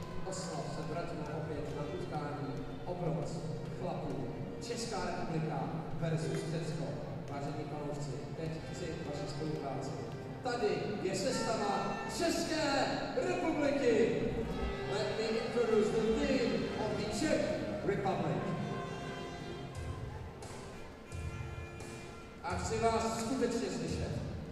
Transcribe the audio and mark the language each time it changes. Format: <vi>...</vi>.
<cs>Oslav se vrátíme opět na utkání obroc chlapů. Česká republika versus Česko. Vážení fanoušci, teď chci vaši spolupráci. Tady je sestava České republiky.</cs> <en>Let me introduce the team of the Czech Republic.</en> <cs>A chci vás skutečně slyšet.</cs>